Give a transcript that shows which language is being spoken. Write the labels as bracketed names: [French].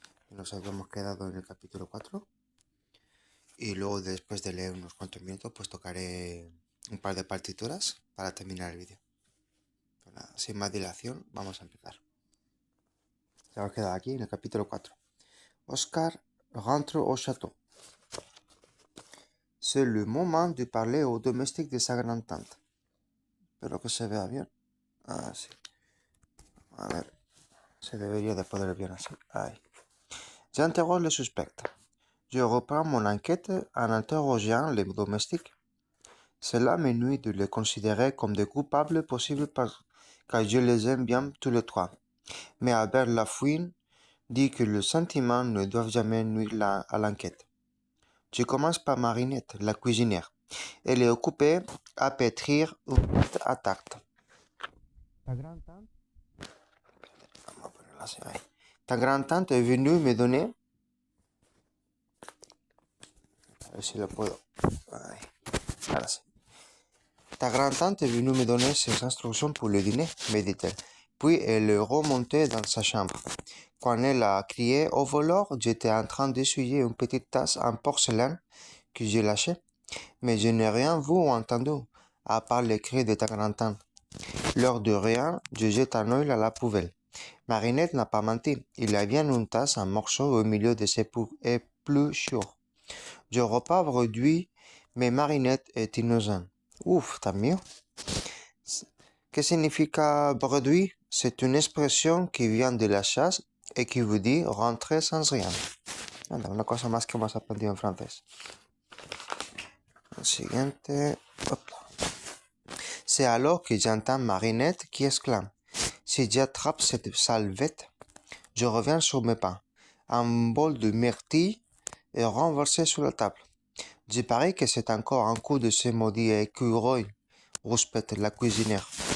[Spanish] Nos habíamos quedado en el capítulo 4. Y luego, después de leer unos cuantos minutos, pues tocaré un par de partituras para terminar el vídeo. Pues nada, sin más dilación, vamos a empezar. Se va a quedar aquí en el capítulo 4. [French] Oscar rentre au château. C'est le moment de parler au domestique de sa grande-tante. [Spanish] Espero que se vea bien. Ah, sí. A ver, se debería de poder ver bien así. [French] Ahí. J'interroge le suspect. Je reprends mon enquête en interrogeant les domestiques. Cela m'ennuie de les considérer comme des coupables possibles car je les aime bien tous les trois. Mais Albert Lafouine dit que le sentiment ne doit jamais nuire à l'enquête. Je commence par Marinette, la cuisinière. Elle est occupée à pétrir une pâte à tarte. Ta grand-tante [Spanish] Vamos a ponerla así, ahí. [French] Ta grand-tante est venue me donner... [Spanish] A ver si lo puedo... Ahí. Ahora sí. [French] Ta grand-tante est venue me donner ses instructions pour le dîner, me dit-elle. Puis elle est remontée dans sa chambre. Quand elle a crié au voleur, j'étais en train d'essuyer une petite tasse en porcelaine que j'ai lâchée. Mais je n'ai rien vu ou entendu, à part les cris de ta grand-tante. L'heure de rien, je jette un œil à la poubelle. Marinette n'a pas menti. Il y a bien une tasse en morceaux au milieu de ses épluchures. Je repars réduit, mais Marinette est innocente. Ouf, tant mieux. [Spanish] Que significa [French] réduit? C'est une expression qui vient de la chasse et qui veut dire rentrer sans rien. [Spanish] Anda, una cosa más que hemos aprendido en francés. El siguiente. Hop. [French] C'est alors que j'entends Marinette qui exclame. Si j'attrape cette salvette, je reviens sur mes pas. Un bol de myrtille est renversé sur la table. Je parie que c'est encore un coup de ce maudit écureuil, rouspète la cuisinière.